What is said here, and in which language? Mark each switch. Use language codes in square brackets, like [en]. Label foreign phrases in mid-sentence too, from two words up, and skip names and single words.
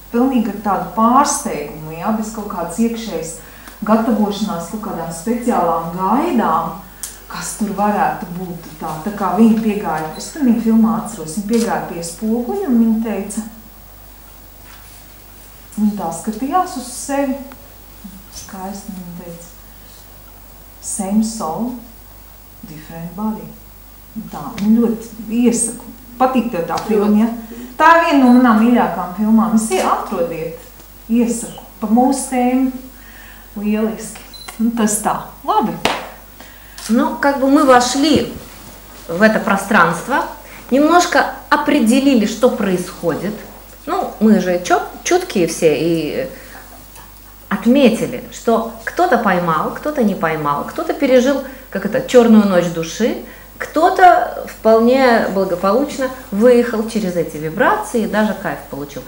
[lv] ar tādu pārsteigumu, ja, bez kaut kādas iekšējas gatavošanās, kaut kādām speciālām gaidām, kas tur varētu būt tā kā viņa piegāja, es pilnīgi filmā atceros, viņa piegāja pie spoguļa un viņa teica, viņa tā skatījās uz sevi, skaisti, viņa teica, [en] same soul, different body. [lv] Tā, viņa ļoti iesaku, patīk tev tā filma, ja? Tā ir viena no manām mīļākām filmām, es atrodiet, iesaku, pa mūsu tēmu, lieliski. Tas tā, labi. [ru] Ну, как бы мы вошли в это пространство, немножко определили, что происходит. Ну, мы же чуткие все и отметили, что кто-то поймал, кто-то не поймал, кто-то пережил, как это, черную ночь души, кто-то вполне благополучно выехал через эти вибрации и даже кайф получил.